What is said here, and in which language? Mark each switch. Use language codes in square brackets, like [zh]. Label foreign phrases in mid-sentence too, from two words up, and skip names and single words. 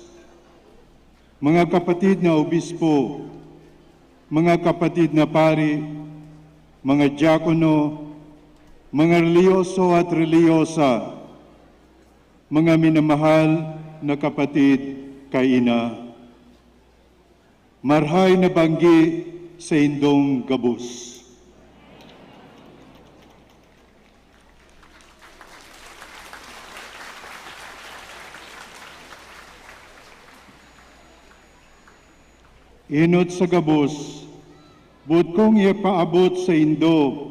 [tl] Mga kapatid na obispo, mga kapatid na pari, mga diakono, mga reliyoso at reliyosa, mga minamahal na kapatid kay ina. [bik] Marhay na banggi sa indong gabus. Inot sa gabos, but kong ipaabot sa Indo,